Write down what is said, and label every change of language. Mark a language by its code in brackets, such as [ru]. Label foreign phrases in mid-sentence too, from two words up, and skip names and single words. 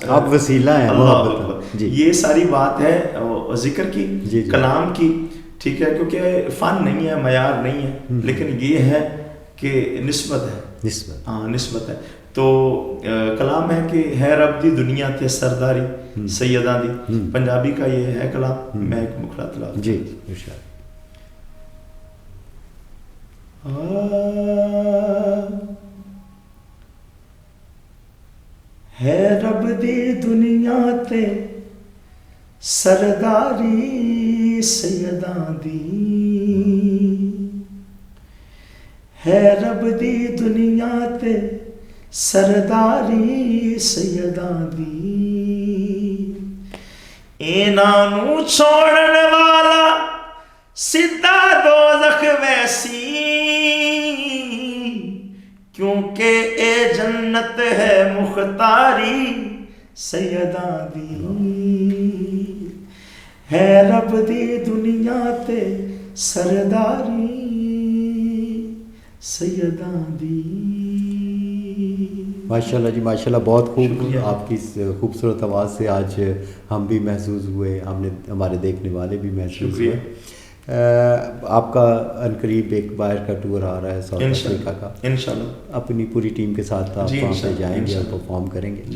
[ur] آپ وسیلہ ہیں، اللہ اکبر، یہ ساری بات ہے ذکر کی، کلام کی، ٹھیک ہے، کیونکہ فن نہیں ہے، معیار نہیں ہے، لیکن یہ ہے کہ نسبت ہے، ہاں نسبت ہے. تو کلام ہے کہ [pa] ہے رب دی دنیا تے سرداری سیداں دی، [ur] پنجابی کا یہ ہے کلام. میں ایک مکھڑا تلاوت جی [pa] ہے رب دی دنیا تے سرداری سیداں دی، ہے رب دی دنیا تے سرداری سیداں دی، انہاں نوں چھوڑن والا سیدھا دوزخ ویسی، کیونکہ اے جنت ہے مختاری سیداں دی، ہے رب دی دنیا تے سرداری سیداں دی. [ur] ماشاءاللہ جی ماشاءاللہ، بہت خوب. آپ کی خوبصورت آواز سے آج ہم بھی محظوظ ہوئے، ہم نے، ہمارے دیکھنے والے بھی محظوظ ہوئے. آپ کا عنقریب ایک باہر کا ٹور آ رہا ہے ساؤتھ افریقہ کا، انشاءاللہ اپنی پوری ٹیم کے ساتھ آپ وہاں پہ جائیں گے اور پرفارم کریں گے.